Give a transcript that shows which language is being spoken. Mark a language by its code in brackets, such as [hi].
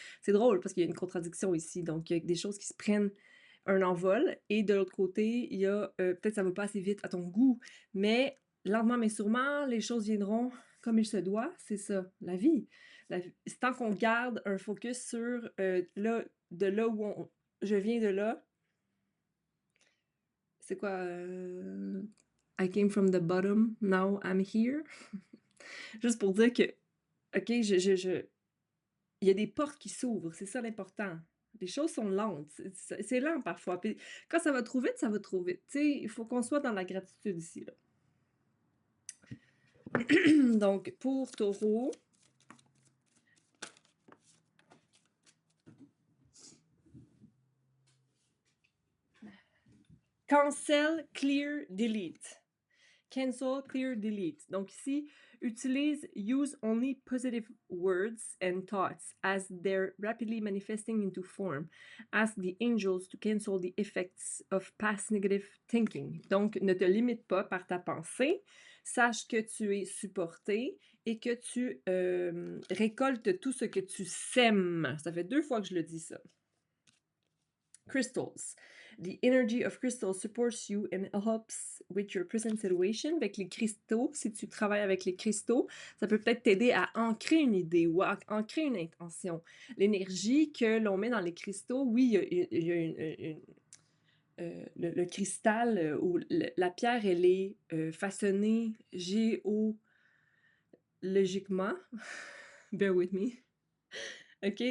[fr] C'est drôle parce qu'il y a une contradiction ici. Donc, il y a des choses qui se prennent un envol et de l'autre côté, il y a peut-être ça va pas assez vite à ton goût, mais lentement mais sûrement, les choses viendront comme il se doit. C'est ça, la vie. C'est tant qu'on garde un focus sur de là où je viens de là, c'est quoi? [en] I came from the bottom, now I'm here. [fr] Juste pour dire que, OK, il y a des portes qui s'ouvrent, c'est ça l'important. Les choses sont lentes, c'est lent parfois. Puis quand ça va trop vite, ça va trop vite. Tu sais, il faut qu'on soit dans la gratitude ici, là. Donc, pour Taureau, cancel, clear, delete. [en] cancel, clear, delete. Donc ici, use only positive words and thoughts as they're rapidly manifesting into form. Ask the angels to cancel the effects of past negative thinking. [fr] Donc, ne te limite pas par ta pensée. Sache que tu es supporté et que tu récoltes tout ce que tu sèmes. Ça fait 2 fois que je le dis ça. [en] Crystals. The energy of crystals supports you and helps with your present situation. [fr] Avec les cristaux, si tu travailles avec les cristaux, ça peut peut-être t'aider à ancrer une idée ou à ancrer une intention. L'énergie que l'on met dans les cristaux, oui, il y a le cristal ou la pierre, elle est façonnée géologiquement. Bear with me. OK?